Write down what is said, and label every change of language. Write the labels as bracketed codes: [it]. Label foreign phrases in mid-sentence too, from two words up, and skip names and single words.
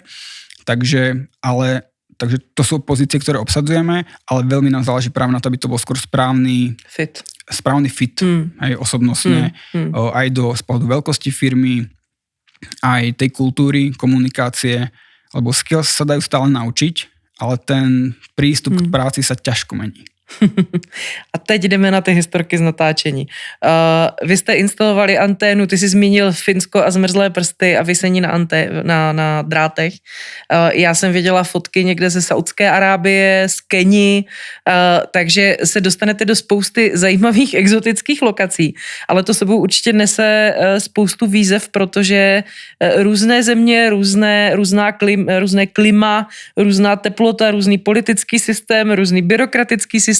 [sk] Takže to sú pozície, ktoré obsadzujeme, ale veľmi nám záleží práve na to, aby to bol skôr správny fit aj osobnostne, aj z pohľadu veľkosti firmy, aj tej kultúry, komunikácie, lebo skills sa dajú stále naučiť, ale ten prístup k práci sa ťažko mení. [cs] A teď jdeme na ty historky z natáčení. Vy jste instalovali anténu, ty jsi zmínil Finsko a zmrzlé prsty a vysení na drátech. Já jsem viděla fotky někde ze Saudské Arábie, z Keni, takže se dostanete do spousty zajímavých exotických lokací, ale to sebou určitě nese spoustu výzev, protože různé země, různé klima, různá teplota, různý politický systém, různý byrokratický systém.